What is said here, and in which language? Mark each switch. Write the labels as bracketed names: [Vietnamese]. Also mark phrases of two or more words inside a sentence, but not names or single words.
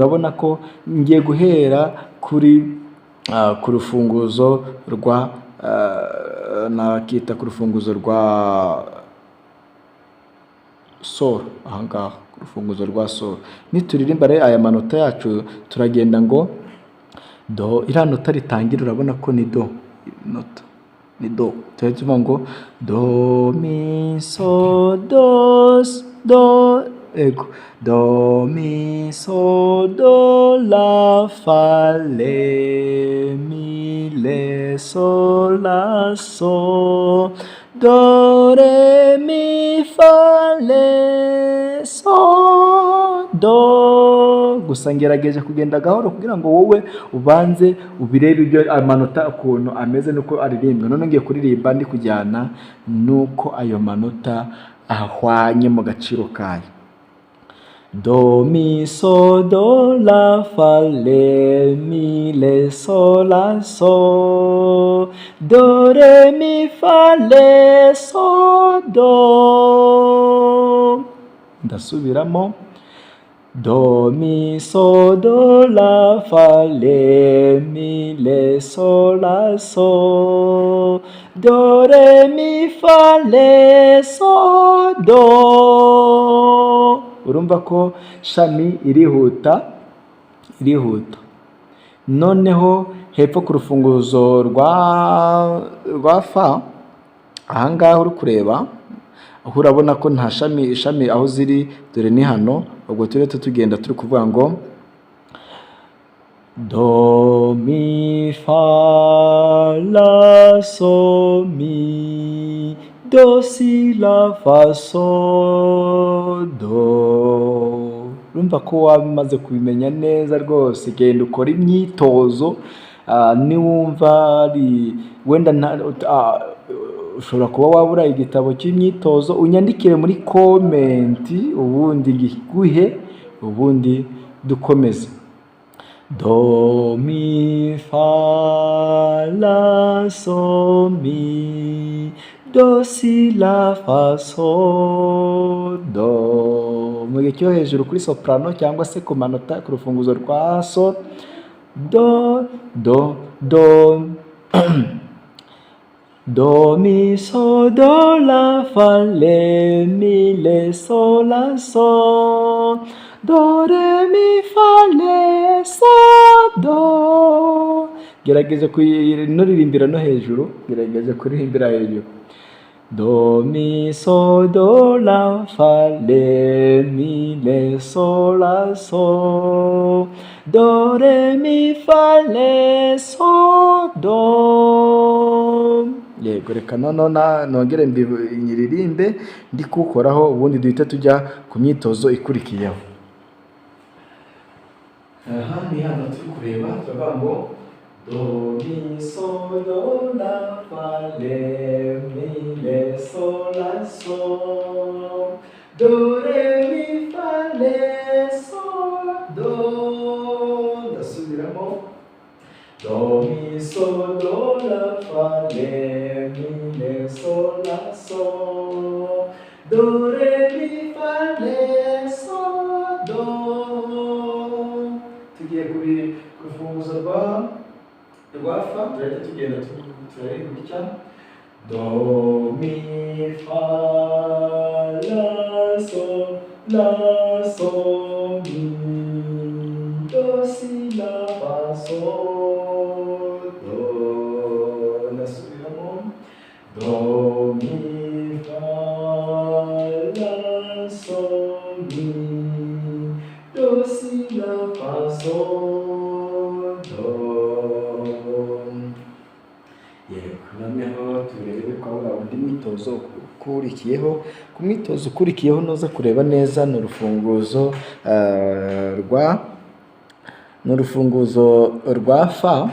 [Kinyarwanda] Urabona ko ngiye guhera ku rufunguzo rwa nakita ku rufunguzo rwa sol. Ahangaha ku rufunguzo rwa sol nituririmba rero aya manota yacu turagenda ngo do. Iriya nota ritangira urabona ko ni do, nota ni do. Tuvuga ngo do mi so do, ego, do mi so do la fa le mi le so la so do re mi fa le so do. Gusa ngerageje kugenda gahoro kugira ngo wowe ubanze ubirebe ibyo amanota ukuntu ameze nuko aririmbwa. None ngiye kuririmba ndi kujyana nuko ayo manota ahwanye mu gaciro kayo. Do mi so do la fa le mi le so la so do re mi fa le so do. Ndasubiramo. Do mi so do la fa le mi le so la so do re mi fa le so do. Urumva ko shami irihuta. Noneho hepfo ku rufunguzo rwa fa, ahangaha uri kureba aho urabona ko nta shami aho ziri, dore ni hano. Ubwo turete tugenda turi kuvuga ngo do mi fa la so mi do si la fa so do. Urumva ko wamaze kubimenya neza rwose. Genda ukora imyitozo, niwumva ari wenda ushobora kuba wabura igitabo cy'imyitozo, unyandikire muri comment ubundi giguhe, ubundi dukomeze. Do mi fa la so mi do si la fa so do. Mu gihe cyo hejuru kuri soprano cyangwa se ku manota ku rufunguzo rwa so, do do mi so do la fa le mi le so la so do re mi fa le so do. Gerageza kuririmbira no hejuru, gerageza kuririmbira hejuru. do mi sol do la fa le mi le sol la sol do re mi fa le sol do. Yego reka noneho nongere nyiririmbe ndi kuwukoraho ubundi duhita tujya ku myitozo ikurikiyeho. Aha ni hano turi kureba turavuga ngo do mi sol do la fa le mi le sol la sol do re mi fa le sol do. Ndasubiramo do mi sol do la fa le mi le sol la sol do re mi fa le sol do. Tugiye kuri rufunguzo rwa fa turahita tugenda turareba gutya do mi fa la sol mi do si la fa sol do. Nasubiramo do mi fa la sol mi do si la fa sol do. Yego noneho turebe ko waba undi mwitozo ukurikiyeho. Ku mwitozo ukurikiyeho noza kureba neza ni urufunguzo rwa fa.